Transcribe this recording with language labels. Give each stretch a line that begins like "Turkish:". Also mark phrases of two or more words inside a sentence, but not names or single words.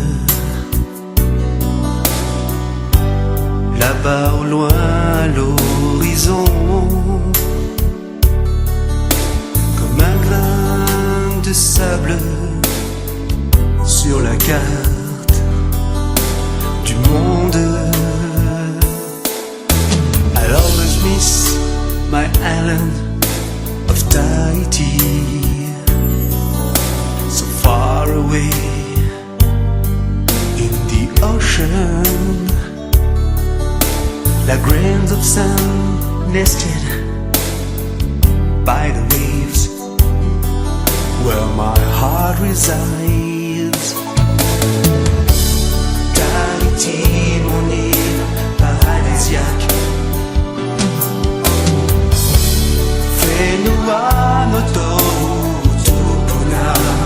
French: là-bas au loin à l'horizon, comme un grain de sable sur la carte du monde.
English: I'll always miss my island of Tahiti, so far away in the ocean, like grains of sand nested by the waves, where my heart resides.
French: Tahiti, mon île paradisiaque,
Māori: Whenua no Tupuna,